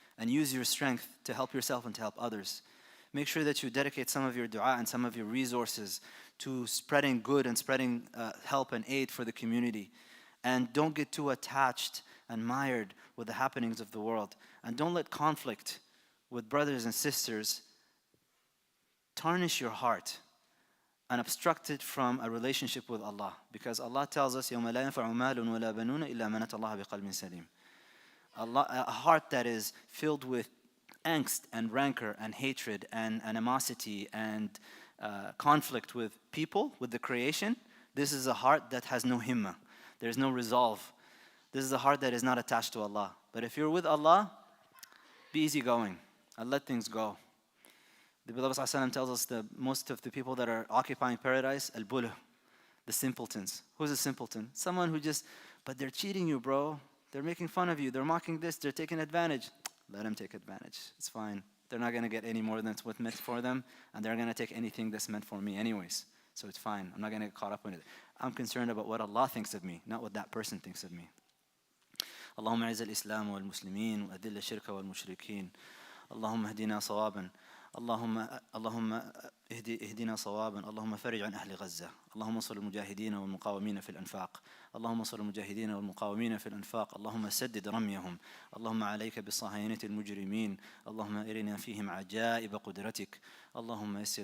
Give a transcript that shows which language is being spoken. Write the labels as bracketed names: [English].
[English] And use your strength to help yourself and to help others. Make sure that you dedicate some of your dua and some of your resources to spreading good and spreading help and aid for the community. And don't get too attached and mired with the happenings of the world. And don't let conflict with brothers and sisters tarnish your heart and obstruct it from a relationship with Allah. Because Allah tells us, [Arabic] يَوْمَ لَا يَنْفَعُ مَالٌ وَلَا بَنُونَ إِلَّا مَنْ أَتَى اللَّهَ بِقَلْبٍ سَلِيمٍ. [English] A heart that is filled with angst and rancor and hatred and animosity and conflict with people, with the creation, this is a heart that has no himmah. There's no resolve. This is a heart that is not attached to Allah. But if you're with Allah, be easygoing and let things go. The beloved ﷺ tells us that most of the people that are occupying paradise, al-buluh, the simpletons. Who's a simpleton? Someone who just, but they're cheating you, bro. They're making fun of you. They're mocking this. They're taking advantage. Let them take advantage. It's fine. They're not going to get any more than what's meant for them, and they're going to take anything that's meant for me anyways. So it's fine. I'm not going to get caught up in it. I'm concerned about what Allah thinks of me, not what that person thinks of me. [Arabic] اللهم اعز الإسلام والمسلمين وأذل الشرك والمشركين اللهم اهدنا صوابا اللهم اهدنا صوابا اللهم فرج عن أهل غزة اللهم انصر المجاهدين والمقاومين في الأنفاق اللهم انصر المجاهدين والمقاومين في الأنفاق اللهم سدد رميهم اللهم عليك بالصهاينة المجرمين اللهم أرنا فيهم عجائب قدرتك اللهم